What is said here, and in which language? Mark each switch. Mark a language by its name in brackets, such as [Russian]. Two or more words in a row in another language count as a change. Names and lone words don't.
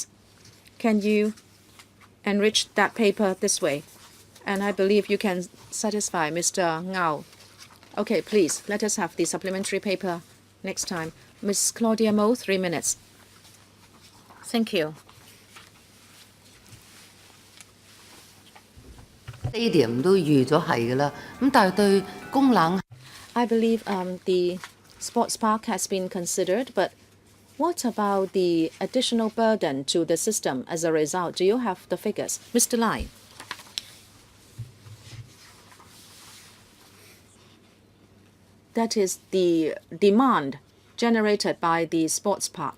[English] Can you enrich that paper this way? And I believe you can satisfy Mr. Ngao. Okay, please, let us have the supplementary paper next time. Ms. Claudia Mo, 3 minutes. Thank you. [Cantonese] 4 點都預咗係㗎啦，咁但係對供冷 [English] I believe the sports park has been considered, but what about the additional burden to the system as a result? Do you have the figures? Mr. Lai. That is the demand generated by the sports park.